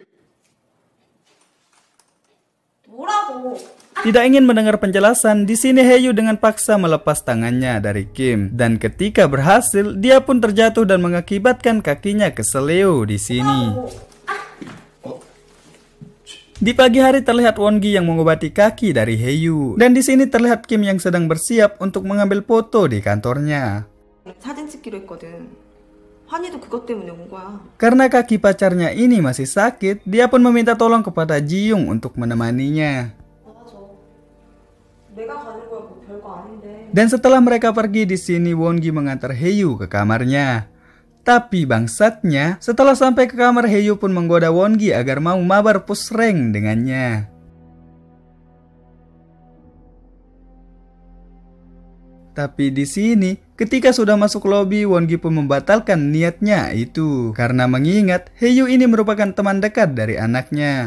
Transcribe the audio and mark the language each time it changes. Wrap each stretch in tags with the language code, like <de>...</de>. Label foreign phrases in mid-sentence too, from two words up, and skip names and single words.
<id>Tidak ingin mendengar penjelasan, di sini Haeyu dengan paksa melepas tangannya dari Kim dan ketika berhasil, dia pun terjatuh dan mengakibatkan kakinya keseleo di sini. Di pagi hari terlihat Won-gi yang mengobati kaki dari Haeyu dan di sini terlihat Kim yang sedang bersiap untuk mengambil foto di kantornya.</id> <ko>사진 찍기로 했거든. 환희도 그것 때문에 온 거야.</ko> <id>Karena kaki pacarnya ini masih sakit, dia pun meminta tolong kepada Ji-young untuk menemaninya.</id> <ko>맞아. 내가 가는 거야 뭐 별거 아닌데.</ko> <id>Dan setelah mereka pergi di sini Won-gi mengantar Haeyu ke kamarnya. Tapi bangsatnya, setelah sampai ke kamar Haeyu pun menggoda Won-gi agar mau mabar</id> <en>push rank</en> <id>dengannya. Tapi di sini, ketika sudah masuk lobi, Won-gi pun membatalkan niatnya itu karena mengingat Haeyu ini merupakan teman dekat dari anaknya.</id>